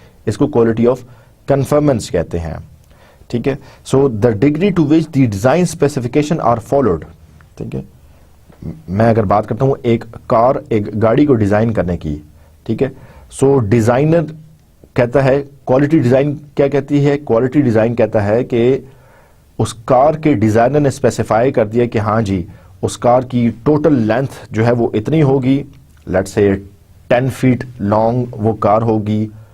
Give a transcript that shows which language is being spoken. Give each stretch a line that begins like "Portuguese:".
Urdu: اس کو quality of conformance کہتے ہیں. ٹھیک ہے,
English: So the degree to which the design specification are followed.
Urdu: ٹھیک ہے, میں اگر بات کرتا ہوں ایک گاڑی کو ڈیزائن کرنے کی, ٹھیک ہے, سو ڈیزائنر کہتا ہے کوالٹی ڈیزائن کیا کہتی ہے, کوالٹی ڈیزائن کہتا ہے کہ اس کار کے ڈیزائنر نے اسپیسیفائی کر دیا کہ ہاں جی اس کار کی ٹوٹل لینتھ جو ہے وہ اتنی ہوگی,
English: let's say 10 feet long
Urdu: وہ کار ہوگی,